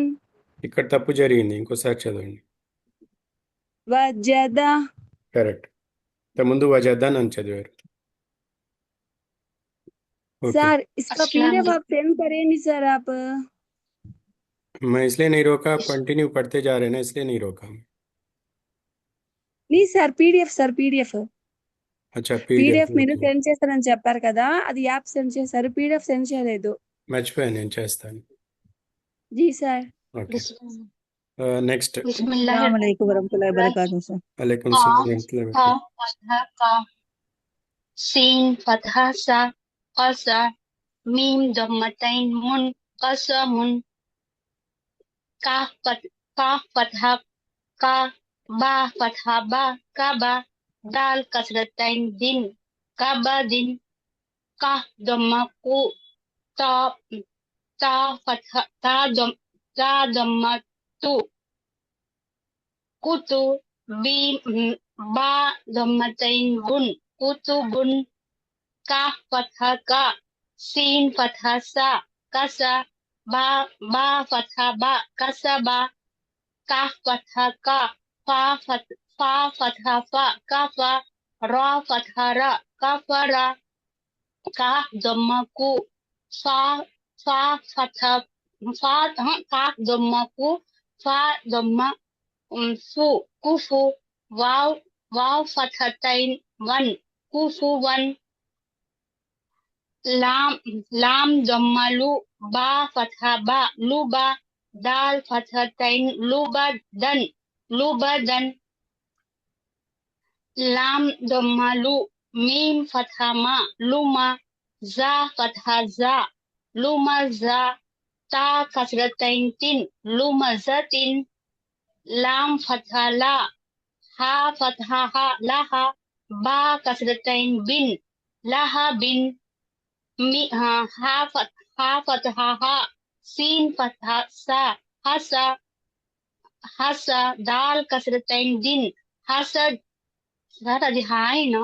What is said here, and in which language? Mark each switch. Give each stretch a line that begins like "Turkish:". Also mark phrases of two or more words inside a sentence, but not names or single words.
Telugu: ఇక్కడ తప్పు జరిగింది, ఇంకోసారి చదవండి. వజద. కరెక్ట్. ముందు వజద్దాన్ అని చదివారు.
Hindi: ओके। सर इसका अस्सलाम पीडीएफ आप सेंड करेंगे सर आप? मैं इसलिए नहीं रोका, कंटिन्यू पढ़ते जा रहे हैं ना, इसलिए नहीं रोका। नहीं सर,
Telugu: పీడిఎఫ్ సార్, పీడిఎఫ్
Hindi: अच्छा, पीडीएफ
Telugu: పీడిఎఫ్ మీరు సెండ్ చేస్తారని చెప్పారు కదా, అది యాప్ సెండ్ చేశారు, పీడిఎఫ్ సెండ్ చేయలేదు. మర్చిపోయాను, నేను చేస్తాను.
Hindi: जी सर.
Telugu: ఓకే, నెక్స్ట్.
Hindi: बिस्मिल्लाह
Arabic: السلام عليكم ورحمة الله وبركاته सर. अलैकुम का سلام رحمة الله و का बरकातहू। فتحة كَ، سين فتحة سَ، كَسَ، ميم ضمتين مٌ كَسَمٌ، كَ فتحة كَ، باء فتحة بَ كَبَ، دال كسرتين دٍ كَبَدٍ، كَ ضمة تَ تَ فتحة تَ ضمة تُ كُتُ باء ضمتين بٌ كُتُبٌ كاف فتحة كَ سين فتحة سَ كَسَ باء فتحة بَ كَسَبَ كاف فتحة كَ فاء فتحة فَ كَفَ راء فتحة رَ كَفَرَ كاف ضمة كُ فاء فتحة كاف ضمة كُ فاء ضمة فُ كُفُ واو فتحتين وًا كُفُوًا وًا لام ضمة لُ باء فتحة بَ لُبَ دال فتحتين دًا لُبَدًا لام ضمة لُ ميم فتحة مَ لُمَ زاي فتحة زَ لُمَزَ تاء كسرتين تٍ لُمَزَةٍ لام فتحة لَ هاء فتحة هَ لَهَ باء كسرتين بٍ لَهَ بٍ هاء فتحة هَ سين فتحة سَ هَسَ دال كسرتين دٍ حَسَد
Telugu: సార్ అది హాయ్ నా